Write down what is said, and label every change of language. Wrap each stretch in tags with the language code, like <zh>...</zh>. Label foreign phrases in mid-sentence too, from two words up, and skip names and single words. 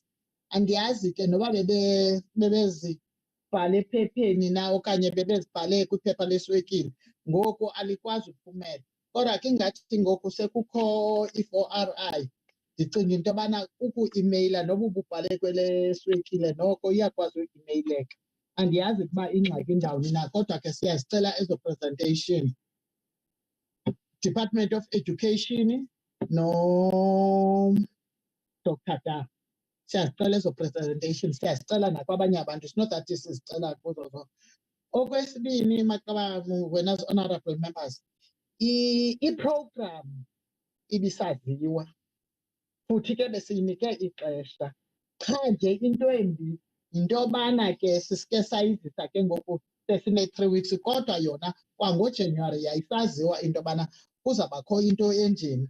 <xh>Andiyazi ke noba bebezibhale ephepheni na okanye bebezibhale kwiphepha leswekile ngoku alikwazi uphumela. Kodwa ke ngathi ngoku sekukho i-4RI ndicinga into yobana uku-imeyila noba ububhale kwele swekile noko iyakwazi uku-imeyileka. Andiyazi ukuba ingxaki ndawoni na kodwa ke siyazicela ezo presentation.</xh> <en>Department of Education no Dr. Da.</en> <xh>Siyazicela ezo presentation, siyazicela nakwabanye abantu.</xh> <en>It's not that</en> <xh>sizicela kuzo zonke. Okwesibini wena</xh> <en>as honorable members,</en> <xh>i-program ibisaziwa futhi ke besiyinike ixesha. Cha nje into embi yinto yobana ke sisike sayizisa ke ngoku sesine-3 weeks kodwa yona kwangoJanuwari yayisaziwa into yobana kuzabakho into enjeni.</xh>